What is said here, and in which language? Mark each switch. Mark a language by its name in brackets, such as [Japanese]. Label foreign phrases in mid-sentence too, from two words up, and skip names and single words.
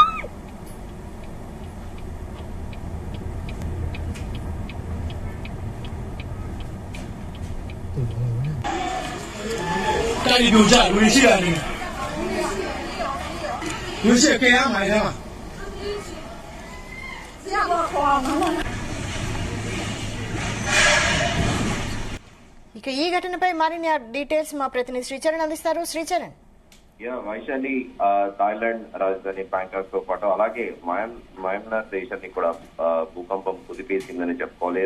[Thai] ตึกอะไรวะเนี่ย [Chinese] 家里留下游戏啊，游戏给俺买的嘛。 [Telugu] ఇక ఈ ఘటనపై మరిన్ని డీటెయిల్స్ మా ప్రతినిధి శ్రీచరణ్ అందిస్తారు. శ్రీచరణ్. వైశాలి థాయిలాండ్ రాజధాని బ్యాంకాక్ తో పాటు అలాగే మయన్మార్ దేశాన్ని కూడా భూకంపం కుదిపేసిందని చెప్పుకోవాలి.